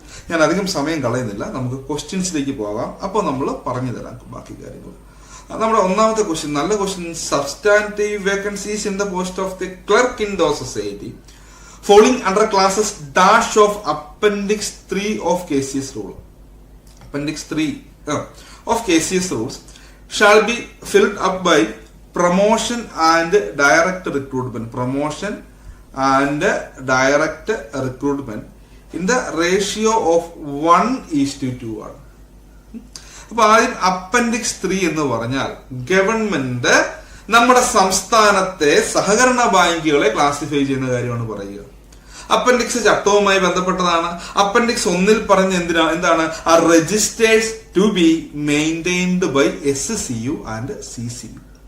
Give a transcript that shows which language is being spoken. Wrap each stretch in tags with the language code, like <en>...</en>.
<ml>ഞാൻ അധികം സമയം കളയുന്നില്ല, നമുക്ക് ക്വസ്റ്റ്യൻസിലേക്ക് പോകാം. അപ്പോൾ നമ്മൾ പറഞ്ഞു തരാം ബാക്കി കാര്യങ്ങൾ. നമ്മുടെ ഒന്നാമത്തെ ക്വസ്റ്റ്യൻ, നല്ല question.</ml> <en>Substantive vacancies in the post of the clerk in the society falling under classes dash of appendix 3 of KCS rule. Appendix 3 of KCS rules shall be filled up by promotion and direct recruitment. Promotion and direct recruitment in the ratio of 1:2</en> <ml>ആണ്. അപ്പൊ ആദ്യം appendix 3 എന്ന് പറഞ്ഞാൽ government നമ്മുടെ സംസ്ഥാനത്തെ സഹകരണ ബാങ്കുകളെ classify ചെയ്യുന്ന കാര്യമാണ് പറയുക. അപ്പൻഡിക്സ് ചട്ടവുമായി ബന്ധപ്പെട്ടതാണ്. അപ്പൻഡിക്സ് 1 പറഞ്ഞ എന്താണ്?</ml> <en>ആ registers to be maintained by SCU and CCU.</en>